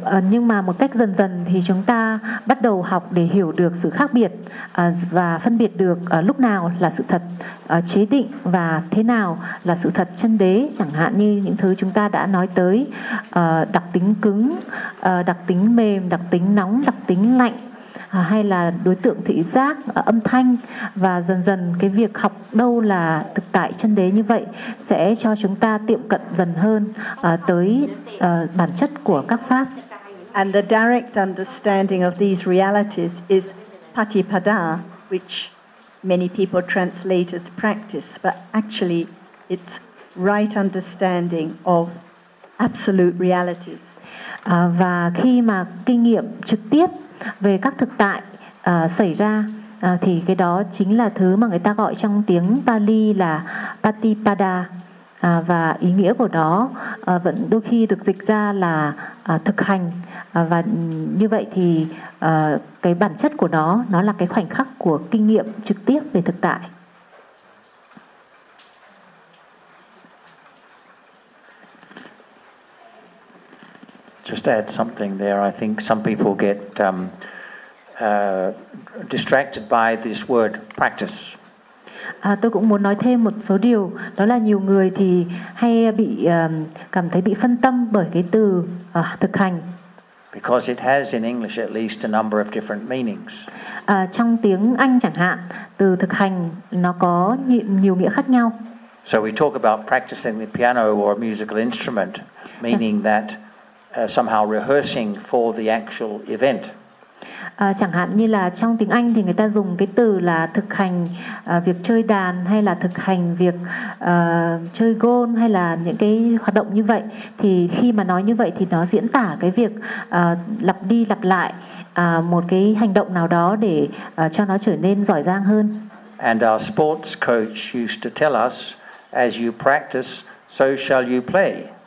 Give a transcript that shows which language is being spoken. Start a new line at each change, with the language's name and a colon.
Vietnamese: Nhưng mà một cách dần dần thì chúng ta bắt đầu học để hiểu được sự khác biệt và phân biệt được lúc nào là sự thật chế định và thế nào là sự thật chân đế, chẳng hạn như những thứ chúng ta đã nói tới, đặc tính cứng, đặc tính mềm, đặc tính nóng, đặc tính lạnh, hay là đối tượng thị giác, âm thanh. Và dần dần cái việc học đâu là thực tại chân đế như vậy sẽ cho chúng ta tiệm cận dần hơn tới bản chất của các pháp.
English: And the direct understanding of these realities is Patipada, which many people translate as practice, but actually it's right understanding of absolute realities.
Vietnamese: Và khi mà kinh nghiệm trực tiếp về các thực tại xảy ra thì cái đó chính là thứ mà người ta gọi trong tiếng Pali là Patipada, và ý nghĩa của đó vẫn đôi khi được dịch ra là thực hành, và như vậy thì cái bản chất của nó là cái khoảnh khắc của kinh nghiệm trực tiếp về thực tại.
English: Just add something there. I think some people get distracted by this word practice.
Vietnamese: Tôi cũng muốn nói thêm một số điều, đó là nhiều người thì hay bị cảm thấy bị phân tâm bởi cái từ thực hành.
English: Because it has in English at least a number of different meanings.
Vietnamese: Trong tiếng Anh chẳng hạn, từ thực hành nó có nhiều nghĩa khác nhau.
English: So we talk about practicing the piano or a musical instrument, meaning that somehow rehearsing for the actual event.
Vietnamese: Chẳng hạn như là trong tiếng Anh thì người ta dùng cái từ là thực hành việc chơi đàn, hay là thực hành việc chơi gôn, hay là những cái hoạt động như vậy. Thì khi mà nói như vậy thì nó diễn tả cái việc lặp đi lặp lại một cái hành động nào đó để cho nó trở nên giỏi giang hơn.
English: And our sports coach used to tell us, as you practice, so shall you play.